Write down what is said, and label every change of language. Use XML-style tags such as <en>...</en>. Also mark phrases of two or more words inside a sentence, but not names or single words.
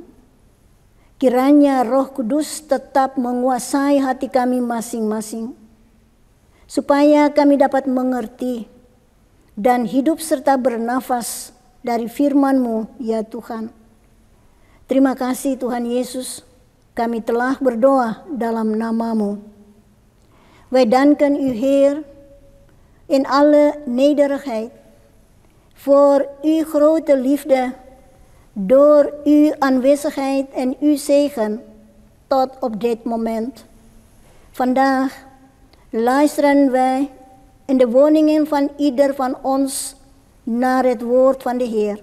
<id>Kiranya Roh Kudus tetap menguasai hati kami masing-masing, supaya kami dapat mengerti dan hidup serta bernafas dari firman-Mu, ya Tuhan. Terima kasih Tuhan Yesus, kami telah berdoa dalam nama-Mu.</id> <nl>Wij danken u Heer in alle nederigheid voor uw grote liefde, door uw aanwezigheid en uw zegen tot op dit moment. Vandaag luisteren wij in de woningen van ieder van ons naar het woord van de Heer.</nl>